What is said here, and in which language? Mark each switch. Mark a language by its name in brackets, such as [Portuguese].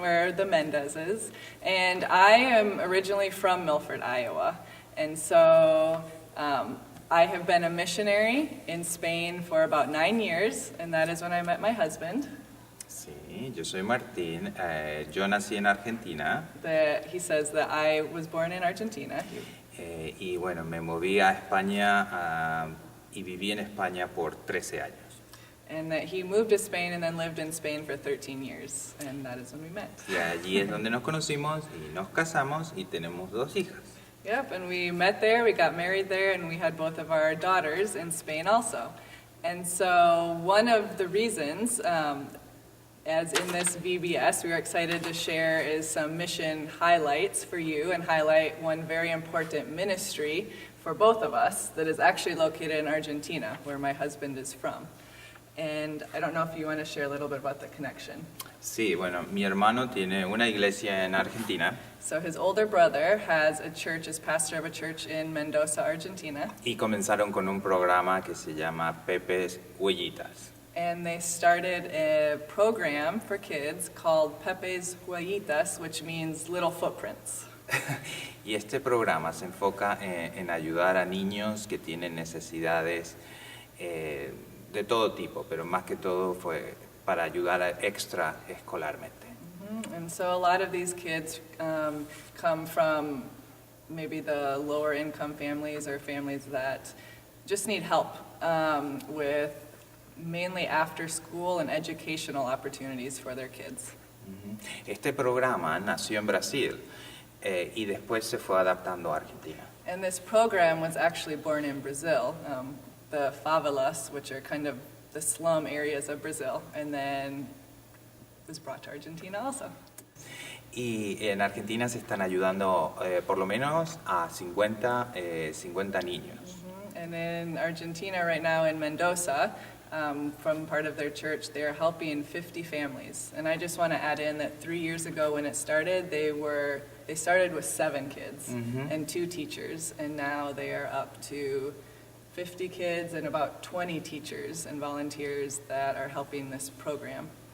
[English] We're the Mendezes, and I am originally from Milford, Iowa, and so I have been a missionary in Spain for about 9 years, and that is when I met my husband. [Spanish] Sí, yo soy Martín. Yo nací en Argentina [English] He says that I was born in Argentina. [Spanish] y bueno, me moví a España y viví en España por 13 años. [English] And that he moved to Spain and then lived in Spain for 13 years, and that is when we met. [Spanish] Y allí es donde nos conocimos y nos casamos y tenemos 2 hijas. [English] Yep, and we met there, we got married there, and we had both of our daughters in Spain also. And so one of the reasons, as in this VBS, we were excited to share is some mission highlights for you and highlight one very important ministry for both of us that is actually located in Argentina, where my husband is from. And I don't know if you want to share a little bit about the connection. [Spanish] Sí, bueno, mi hermano tiene una iglesia en Argentina [English] So his older brother has a church, is pastor of a church in Mendoza, Argentina. [Spanish] y comenzaron con un programa que se llama Pepe's Huellitas. [English] And they started a program for kids called Pepe's Huellitas, which means little footprints. [Spanish] Y este programa se enfoca en ayudar a niños que tienen necesidades de todo tipo, pero más que todo fue para ayudar extraescolarmente. [English] And so a lot of these kids come from maybe the lower income families or families that just need help with mainly after school and educational opportunities for their kids. [Spanish] Este programa nació en Brasil y después se fue adaptando a Argentina. [English] And this program was actually born in Brazil, the favelas, which are kind of the slum areas of Brazil, and then was brought to Argentina also. [Spanish] Y en Argentina se están ayudando por lo menos a 50 niños. [English] And in Argentina right now in Mendoza, from part of their church, they're helping 50 families. And I just want to add in that 3 years ago when it started, they started with 7 kids and 2 teachers, and now they are up to 50 kids and about 20 teachers and volunteers that are helping this program.